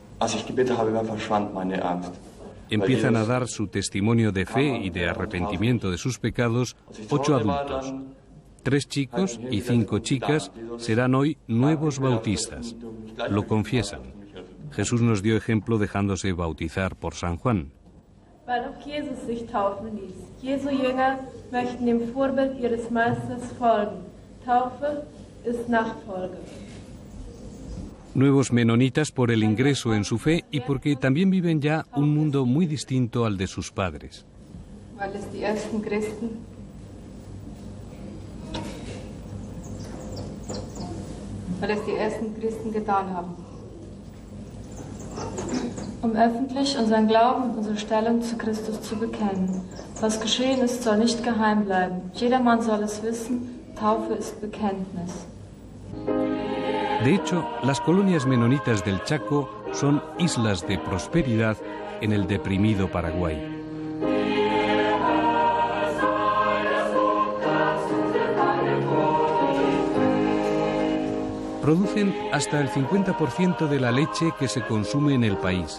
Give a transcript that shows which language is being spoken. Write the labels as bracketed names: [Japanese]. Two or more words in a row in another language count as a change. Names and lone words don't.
[Spanish] Empiezan a dar su testimonio de fe y de arrepentimiento de sus pecados 8 adultos. 3 chicos y 5 chicas serán hoy nuevos bautistas. Lo confiesan. Jesús nos dio ejemplo dejándose bautizar por San Juan. [German] Weil auch Jesus sich taufen ließ. Jesu Jünger möchten dem Vorbild ihres Meisters folgen. Taufe ist Nachfolge. [Spanish] Nuevos menonitas por el ingreso en su fe y porque también viven ya un mundo muy distinto al de sus padres. [German] Weil es die ersten Christen getan haben. Um öffentlich unseren Glauben und unsere Stellung zu Christus zu bekennen. Was geschehen ist, soll nicht geheim bleiben. Jedermann soll es wissen, Taufe ist Bekenntnis. [Spanish] De hecho, las colonias menonitas del Chaco son islas de prosperidad en el deprimido Paraguay. Producen hasta el 50% de la leche que se consume en el país.